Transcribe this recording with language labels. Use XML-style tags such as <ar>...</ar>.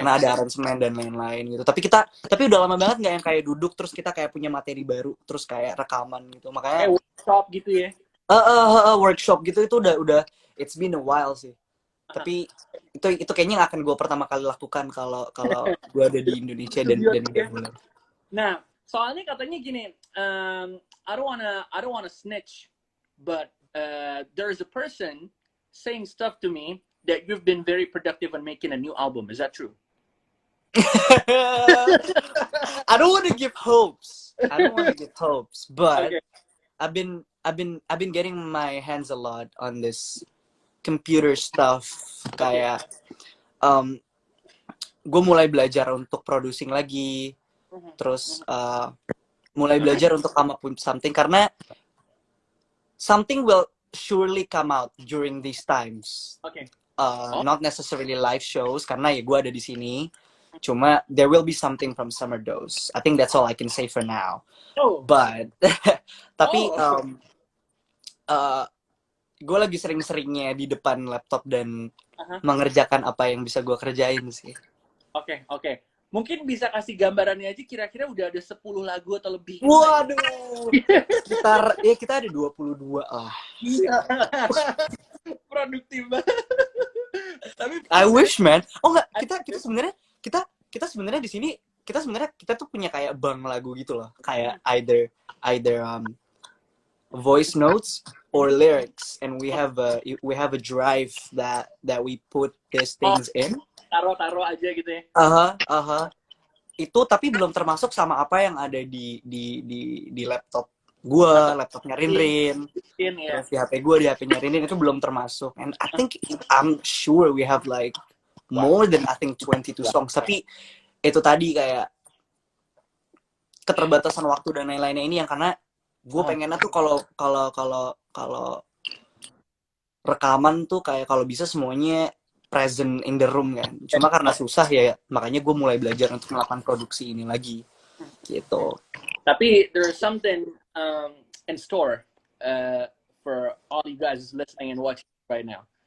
<id>Karena ada aransemen dan lain-lain gitu. Tapi udah lama banget nggak yang kayak duduk terus kita kayak punya materi baru terus kayak rekaman gitu. Makanya Kayak workshop gitu ya. workshop gitu itu udah</id> <en>it's been a while</en> <id>sih. Tapi itu kayaknya nggak akan gue pertama kali lakukan kalau kalau gue ada di Indonesia Studio dan udah ya. mulai. Nah, soalnya katanya gini,</id> <en>I don't wanna snitch, but there's a person saying stuff to me that you've been very productive on making a new album. Is that true? I don't want to give hopes. But Okay. I've been getting my hands a lot on this computer stuff.</en> <id>Kayak gue mulai belajar untuk</id> <en>producing</en> <id>lagi, terus mulai belajar untuk</id> <en>come up with something karena something will surely come out during these times. Okay. Not necessarily live shows</en> <id>karena ya gue ada di sini.</id> <en>Cuma there will be something from Summer Dose. I think that's all I can say for now. Oh.</en> <id>But tapi gue lagi sering-seringnya di depan laptop dan mengerjakan apa yang bisa gue kerjain sih. Oke. Mungkin bisa kasih gambarannya aja kira-kira udah ada 10 lagu atau lebih. Waduh. Sekitar ya kita ada 22 lah. Produktif banget. Tapi</id> <en>I wish man.</en> <id>Oh enggak, kita sebenarnya di sini kita tuh punya kayak bank lagu gitu loh.</id> <en>Kayak either voice notes or lyrics, and we have a drive that we put these things in.</en> <id>Taro aja gitu ya. Itu tapi belum termasuk sama apa yang ada di laptop gua, laptopnya Rinrin, terus di HP gua, di HP-nya Rinrin itu belum termasuk.</id> <en>And I'm sure we have like more than 22 songs.</en> <id>Tapi itu tadi kayak keterbatasan waktu dan lain-lainnya ini yang karena gue pengennya tuh kalau rekaman tuh kayak kalau bisa semuanya</id> <en>present in the room</en> <id>kan. Cuma karena susah ya, makanya gue mulai belajar untuk melakukan produksi ini lagi gitu.</id> <en>Tapi there's something in store for all you guys listening and watching right now.</en>